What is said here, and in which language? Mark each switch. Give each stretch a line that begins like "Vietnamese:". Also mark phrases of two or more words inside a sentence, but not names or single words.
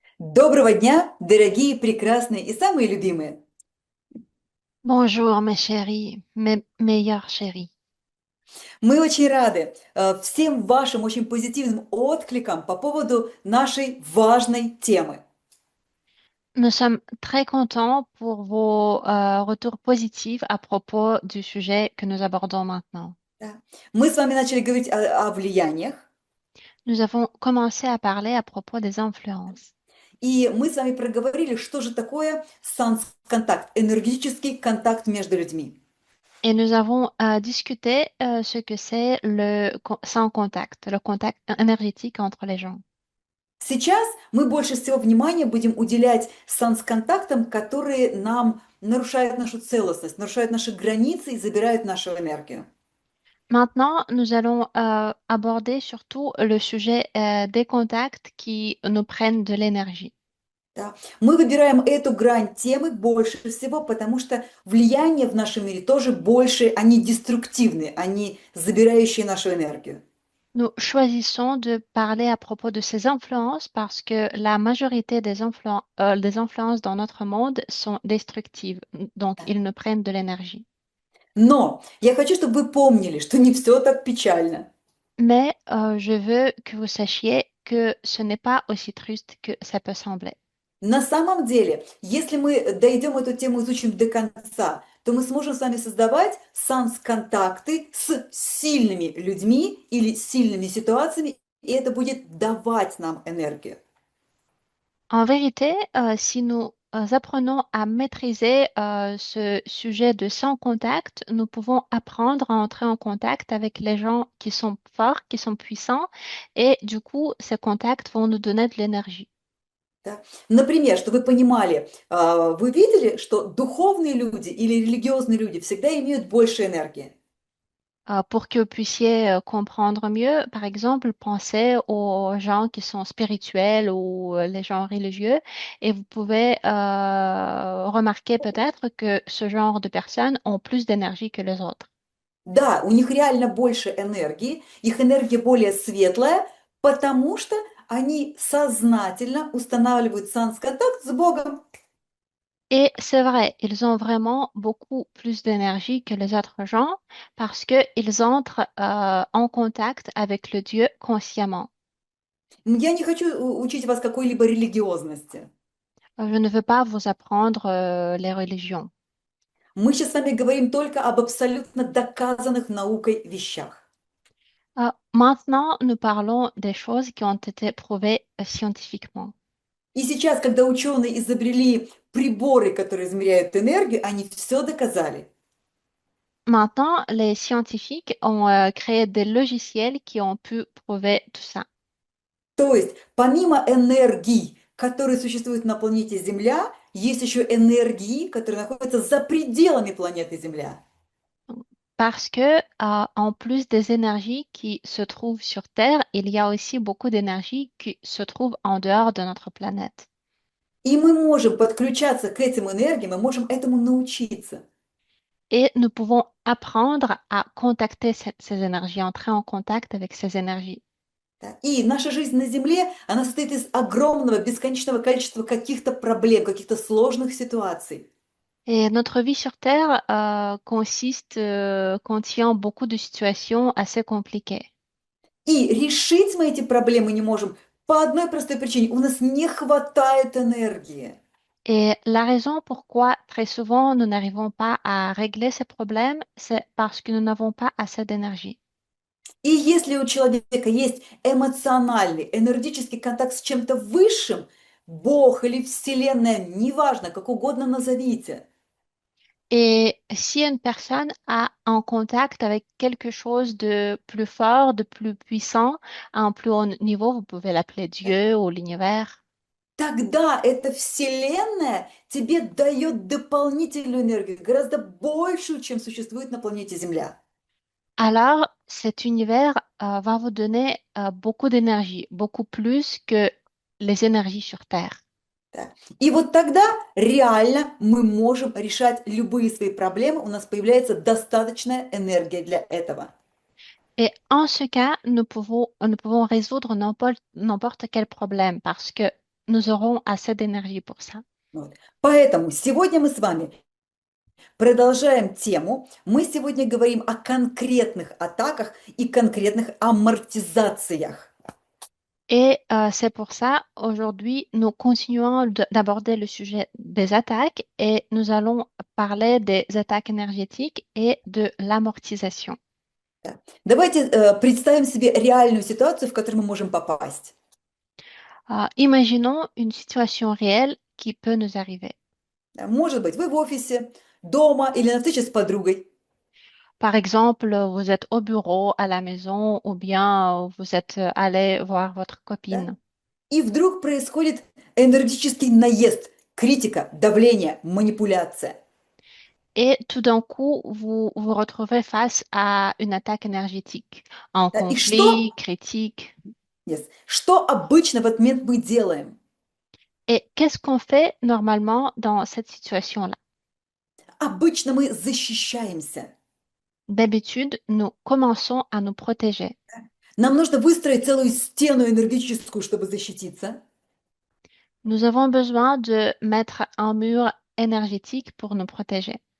Russian: Доброго дня, дорогие, прекрасные и самые любимые!
French: Bonjour mes chéris, mes meilleurs chéris.
Russian: Мы очень рады всем вашим очень позитивным откликам по поводу нашей важной темы.
French: Nous sommes très contents pour vos retours positifs à propos du sujet que nous abordons maintenant.
Russian: Да. Мы с вами начали говорить о влияниях,
French: Nous avons commencé à parler à propos des influences
Russian: и мы с вами проговорили, что же такое санс-контакт, энергетический контакт между людьми.
French: et nous avons discuté ce que c'est sans contact, le contact énergétique entre les gens.
Russian: Сейчас мы больше всего внимания будем уделять санс-контактам, которые нам нарушают нашу целостность, нарушают наши границы и забирают нашу энергию.
French: Maintenant, nous allons aborder surtout le sujet des contacts qui nous prennent de l'énergie.
Russian: Да. Мы выбираем эту грань темы больше всего, потому что влияние в нашем мире тоже больше, они деструктивны, они забирающие нашу энергию.
French: Nous choisissons de parler à propos de ces influences parce que la majorité des influences dans notre monde sont destructives, donc
Russian: Да.
French: ils nous prennent de l'énergie.
Russian: Но я хочу, чтобы вы помнили, что не все так печально.
French: Mais je veux que vous sachiez que ce n'est pas aussi triste que ça peut sembler.
Russian: На самом деле, если мы дойдем эту тему, изучим до конца, то мы сможем с вами создавать санс-контакты с сильными людьми или сильными ситуациями, и это будет давать нам энергию.
French: En vérité, si nous apprenons à maîtriser ce sujet de sans contact, nous pouvons apprendre à entrer en contact avec les gens qui sont forts, qui sont puissants, et du coup, ces contacts vont nous donner de l'énergie.
Russian: Да. Например, чтобы вы понимали, вы видели, что духовные люди или религиозные люди всегда имеют больше энергии?
French: Pour que vous puissiez comprendre mieux, par exemple, pensez aux gens qui sont spirituels ou les gens religieux et vous pouvez remarquer peut-être que ce genre de personnes ont plus d'énergie que les autres.
Russian: Да, у них реально больше энергии, их энергия более светлая, потому что они сознательно устанавливают санс-контакт с Богом.
French: Et c'est vrai, ils ont vraiment beaucoup plus d'énergie que les autres gens parce qu'ils entrent en contact avec le Dieu consciemment.
Russian: Я не хочу учить вас какой-либо религиозности.
French: Je ne veux pas vous apprendre les religions.
Russian: Мы сейчас с вами говорим только об абсолютно доказанных наукой вещах.
French: Maintenant, nous parlons des choses qui ont été prouvées scientifiquement.
Russian: И сейчас, когда ученые изобрели приборы, которые измеряют энергию, они все доказали.
French: Maintenant, les scientifiques ont créé des logiciels qui ont pu prouver tout ça.
Russian: То есть, помимо энергий, которые существуют на планете Земля, есть еще энергии, которые находятся за пределами планеты Земля.
French: Parce que, en plus des énergies qui se trouvent sur Terre, il y a aussi beaucoup d'énergie qui se trouve en dehors de notre planète.
Russian: И мы можем подключаться к этим энергиям, мы можем этому научиться.
French: Et nous pouvons apprendre à contacter ces énergies, entrer en contact avec ces énergies.
Russian: Да. И наша жизнь на Земле, она состоит из огромного, бесконечного количества каких-то проблем, каких-то сложных ситуаций.
French: Et notre vie sur Terre contient beaucoup de situations assez compliquées.
Russian: И решить мы эти проблемы не можем по одной простой причине. У нас не хватает энергии.
French: Et la raison pourquoi très souvent nous n'arrivons pas à régler ces problèmes, c'est parce que nous n'avons pas assez d'énergie.
Russian: И если у человека есть эмоциональный, энергетический контакт с чем-то высшим, Бог или Вселенная, неважно, как угодно назовите,
French: Et si une personne a un contact avec quelque chose de plus fort, de plus puissant, à un plus haut niveau, vous pouvez l'appeler
Russian: да,
French: Dieu ou l'univers,
Russian: тогда эта Вселенная тебе дает дополнительную энергию, гораздо большую, чем существует на планете Земля.
French: alors cet univers va vous donner beaucoup d'énergie, beaucoup plus que les énergies sur Terre.
Russian: Да. И вот тогда реально мы можем решать любые свои проблемы, у нас появляется достаточная энергия для этого.
French: Et en ce cas, nous pouvons résoudre n'importe quel problème parce que nous aurons assez d'énergie pour ça.
Russian: Вот. Поэтому сегодня мы с вами продолжаем тему. Мы сегодня говорим о конкретных атаках и конкретных амортизациях.
French: Et c'est pour ça, aujourd'hui, nous continuons d'aborder le sujet des attaques et nous allons parler des attaques énergétiques et de l'amortisation.
Russian: Да. Давайте представим себе реальную ситуацию, в которую мы можем попасть.
French: Imaginons une situation réelle qui peut nous arriver.
Russian: Да, может быть, вы в офисе, дома или на встрече с подругой.
French: Par exemple, vous êtes au bureau, à la maison, ou bien vous êtes allé voir votre
Russian: Да?
French: copine.
Russian: И вдруг происходит энергетический наезд, критика, давление, манипуляция.
French: Et tout d'un coup, vous vous retrouvez face à une attaque énergétique, un
Russian: Да? И
French: conflit, critique. yes,
Russian: что обычно в этот момент мы делаем?
French: Et qu'est-ce qu'on fait normalement dans cette situation-là?
Russian: Обычно мы защищаемся.
French: D'habitude, nous commençons à nous protéger.
Russian: Нам нужно выстроить целую стену энергетическую, чтобы защититься.
French: Nous avons besoin de mettre un mur énergétique pour nous protéger.